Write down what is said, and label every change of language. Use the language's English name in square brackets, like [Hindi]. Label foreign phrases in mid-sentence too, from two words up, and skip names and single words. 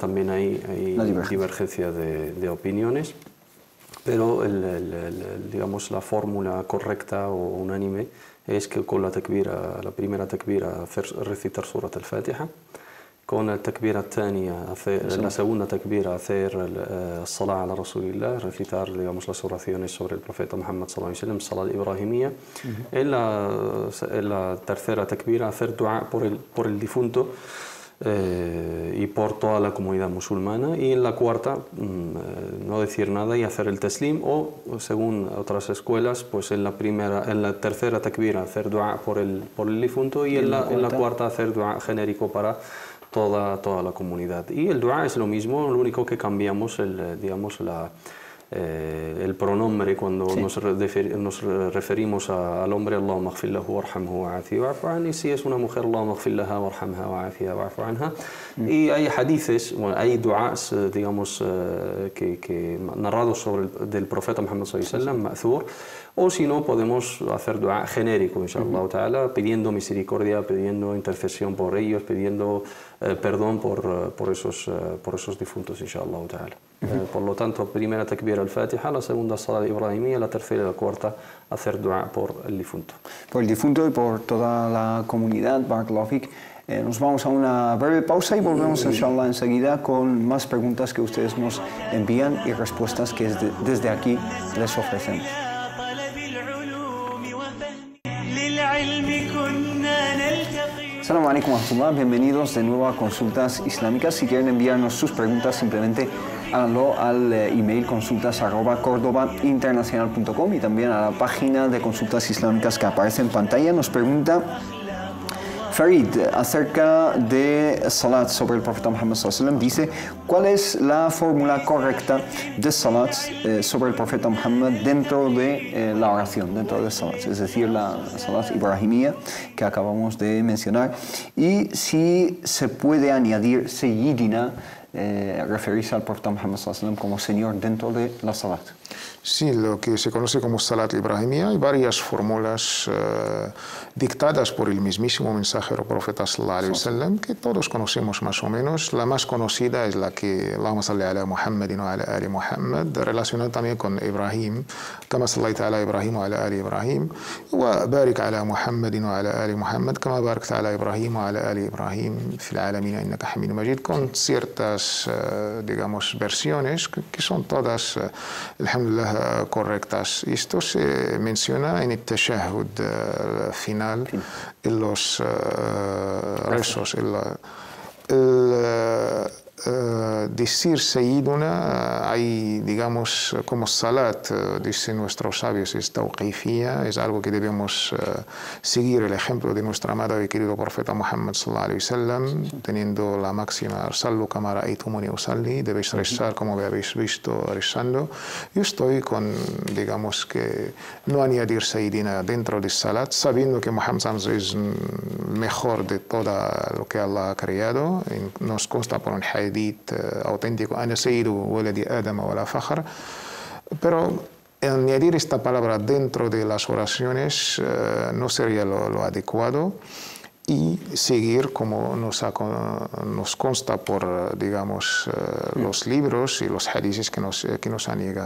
[Spanish] También hay divergencia de opiniones, pero digamos la fórmula correcta o unánime es que con la primera takbira recitar [Arabic] سورة الفاتحة, [Spanish] con la takbira la segunda takbira hacer [Arabic] صلاة على رسول الله, [Spanish] recitar digamos las oraciones sobre el profeta Muhammad [Arabic] صلى الله عليه وسلم, صلاة إبراهيمية. [Spanish] En la tercera takbira hacer dua por el difunto y por toda la comunidad musulmana, y en la cuarta no decir nada y hacer el taslim, o según otras escuelas pues en la tercera takbira hacer dua por el difunto, y en la cuarta hacer dua genérico para toda la comunidad. Y el dua es lo mismo, lo único que cambiamos el pronombre cuando nos referimos al hombre, [Arabic] اللهم اغفر له وارحمه وعافه واعف عنه, [Spanish] y si es una mujer, [Arabic] اللهم اغفر لها وارحمها وعافها واعف عنها. [Spanish] Y hay hadices, hay du'as, digamos, que narrados del profeta Muhammad [Arabic] صلى الله عليه وسلم, [Spanish] ma'thur, o si no podemos hacer dua genérico, [Arabic] إن شاء الله تعالى, [Spanish] pidiendo misericordia, pidiendo intercesión por ellos, pidiendo perdón por esos difuntos, [Arabic] إن شاء الله تعالى. [Spanish] Por lo tanto, primera takbira al-Fatiha, la segunda [Arabic] صلاة إبراهيمية, [Spanish] la tercera y la cuarta hacer dua por el difunto. Por el difunto y por toda la comunidad, [Arabic] بارك الله فيك. [Spanish] Nos vamos a una breve pausa y volvemos inshallah enseguida con más preguntas que ustedes nos envían y respuestas que desde aquí les ofrecemos. [Arabic] السلام عليكم ورحمة الله, [Spanish] bienvenidos de nuevo a Consultas Islámicas. Si quieren enviarnos sus preguntas, simplemente háganlo al email consultas@cordobainternacional.com y también a la página de Consultas Islámicas que aparece en pantalla. Nos pregunta Farid acerca de salat sobre el profeta Muhammad [Arabic] صلى الله عليه وسلم. [Spanish] Dice, ¿cuál es la fórmula correcta de salat sobre el profeta Muhammad dentro de la oración, dentro de salat? Es decir, la [Arabic] صلاة إبراهيمية [Spanish] que acabamos de mencionar. Y si se puede añadir Sayyidina, referirse al profeta Muhammad [Arabic] صلى الله عليه وسلم [Spanish] como Señor dentro de la salat. Sí, lo que se conoce como [Arabic] صلاة إبراهيمية, [Spanish] hay varias fórmulas dictadas por el mismísimo mensajero profeta [Arabic] صلى الله عليه وسلم, [Spanish] que todos conocemos más o menos. La más conocida es la que [Arabic] اللهم صل على محمد وعلى آل محمد, [Spanish] relacionada también con Ibrahim, [Arabic] كما صليت على إبراهيم وعلى آل إبراهيم وبارك على محمد وعلى آل محمد كما باركت على إبراهيم وعلى آل إبراهيم في العالمين إنك حميد مجيد, [Spanish] con ciertas, digamos, versiones que son todas, alhamdulillah, correctas. Esto se menciona en el tashahhud final, en los rezos. Decir Sayyiduna, hay, digamos, como salat, dicen nuestros sabios, es tawqifiyya, es algo que debemos seguir el ejemplo de nuestra amada y querido profeta Muhammad [Arabic] صلى الله عليه وسلم, [Spanish] teniendo la máxima, [Arabic] صلوا كما رأيتموني أصلي, [Spanish] debéis rezar como me habéis visto rezando. Yo estoy con, digamos, que no añadir Sayyidina dentro de salat, sabiendo que Muhammad es mejor de todo lo que Allah ha creado. Nos consta por un hadith auténtico, [Arabic] أنا سيد ولد آدم ولا فخر, [Spanish] pero añadir esta palabra dentro de las oraciones no sería lo adecuado, y seguir como nos consta por, digamos, los libros y los hadices que nos han llegado.